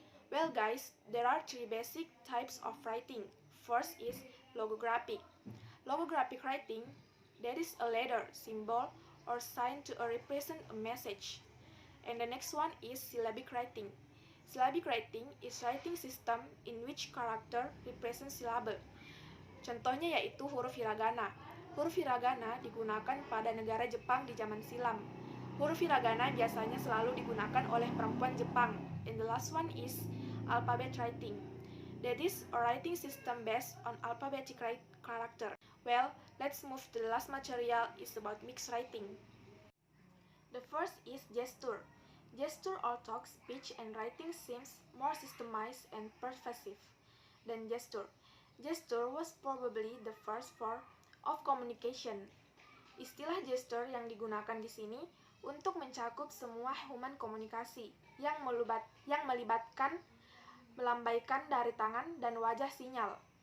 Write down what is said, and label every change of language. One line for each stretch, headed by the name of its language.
English: Well guys, there are three basic types of writing. First is logographic. Logographic writing, that is a letter, symbol, or sign to represent a message. And the next one is syllabic writing. Syllabic writing is writing system in which character represents syllable.
Indonesian: Contohnya yaitu huruf hiragana. Huruf hiragana digunakan pada negara Jepang di zaman silam. Huruf hiragana biasanya selalu digunakan oleh perempuan Jepang.
English: And the last one is alphabet writing. That is a writing system based on alphabetic character. Well, let's move to the last material is about mixed writing. The first is gesture. Gesture or talk, speech, and writing seems more systemized and pervasive than gesture. Gesture was probably the first form of communication.
Indonesian: Istilah gesture yang digunakan di sini untuk mencakup semua human komunikasi yang melibatkan melambaikan dari tangan dan wajah sinyal.